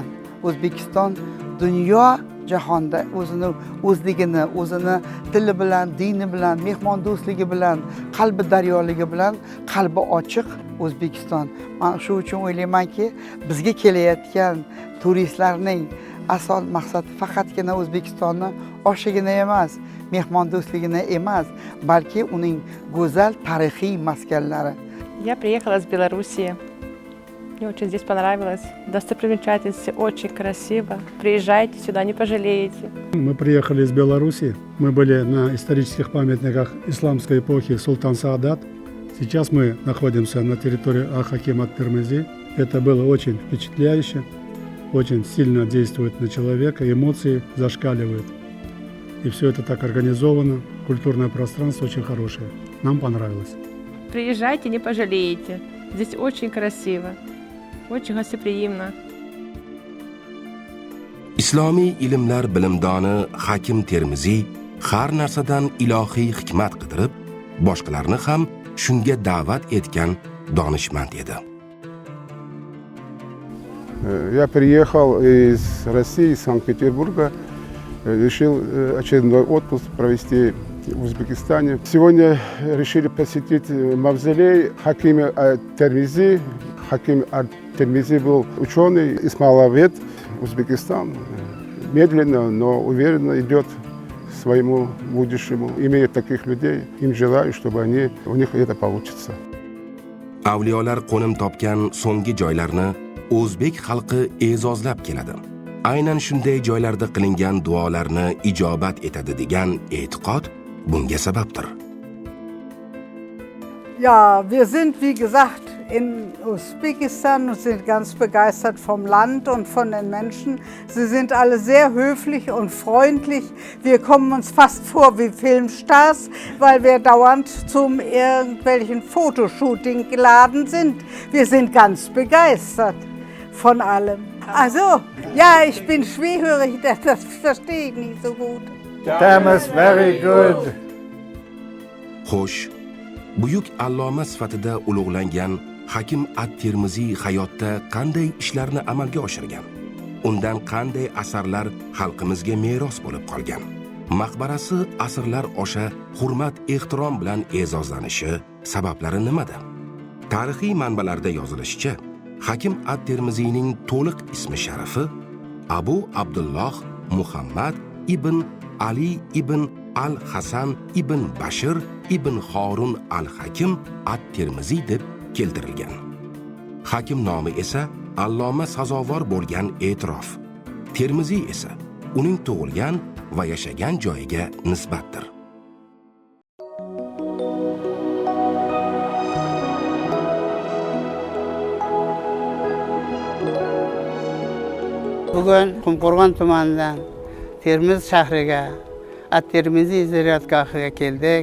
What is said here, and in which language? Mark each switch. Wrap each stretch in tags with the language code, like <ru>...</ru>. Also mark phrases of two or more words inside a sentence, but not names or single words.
<uz>O'zbekiston dunyo jahonda o'zligini, o'zini tili bilan, dini bilan, mehmondo'stligi bilan, qalbi daryoligi bilan, qalbi ochiq O'zbekiston. Men shu uchun o'ylaymanki, bizga kelayotgan turistlarning asl maqsadi faqatgina O'zbekistonni oshigina emas, mehmondo'stligini emas, balki uning go'zal tarixiy maskanlari.</uz> <ru>Я приехала из Белоруссии. Мне очень здесь понравилось. Достопримечательности очень красиво. Приезжайте сюда, не пожалеете. Мы приехали из Беларуси. Мы были на исторических памятниках исламской эпохи Султан Саадат. Сейчас мы находимся на территории Ах-Хаким ат-Термизи. Это было очень впечатляюще, очень сильно действует на человека, эмоции зашкаливают. И все это так организовано. Культурное пространство очень хорошее. Нам понравилось. Приезжайте, не пожалеете. Здесь очень красиво, очень гостеприимно.</ru> <uz>Islomiy ilmlar bilimdoni Hakim Termiziy har narsadan ilohiy hikmat qidirib, boshqalarni ham shunga da'vat etgan donishmand edi.</uz> <ru>Я приехал из России, из Санкт-Петербурга, решил очередной отпуск провести в Узбекистане. Сегодня решили посетить мавзолей Хакима ат-Термизи. Хаким ат-Термизи был ученый, исламовед. Узбекистан медленно, но уверенно идет к своему будущему. Имея таких людей, им желаю, чтобы у них это получится.</ru> <uz>Avliyolar qo'nim topgan so'nggi joylarni o'zbek xalqi e'zozlab keladi. Aynan shunday joylarda qilingan duolarni ijobat etadi degan e'tiqod bunga sababdir.</uz> <de>Ja, wir sind wie gesagt in Usbekistan und sind ganz begeistert vom Land und von den Menschen. Sie sind alle sehr höflich und freundlich. Wir kommen uns fast vor wie Filmstars, weil wir dauernd zum irgendwelchen Fotoshooting geladen sind. Wir sind ganz begeistert von allem. Also, ja, ich bin schwerhörig, das verstehe ich nicht so gut. Tamiz,</de> <en>very good.</en> <uz>Xo'sh, buyuk alloma sifatida ulug'langan Hakim at-Termiziy hayotda qanday ishlarni amalga oshirgan? Undan qanday asarlar xalqimizga meros bo'lib qolgan? Maqbarasi asrlar osha hurmat-ehtirom bilan e'zozlanishi sabablari nimada? Tarixiy manbalarda yozilishicha, Hakim at-Termiziyning to'liq ismi sharifi Abu Abdulloh Muhammad ibn Ali ibn al-Hasan ibn Bashir ibn Horun al-Hakim at-Termiziy deb keltirilgan. Hakim nomi esa alloma sazovor bo'lgan e'tirof. Termiziy esa uning tug'ilgan va yashagan joyiga nisbatdir. Bugun Qumqo'rg'on tumanidan Termiz shahriga at-Termiziy ziyoratgohiga keldik.</uz>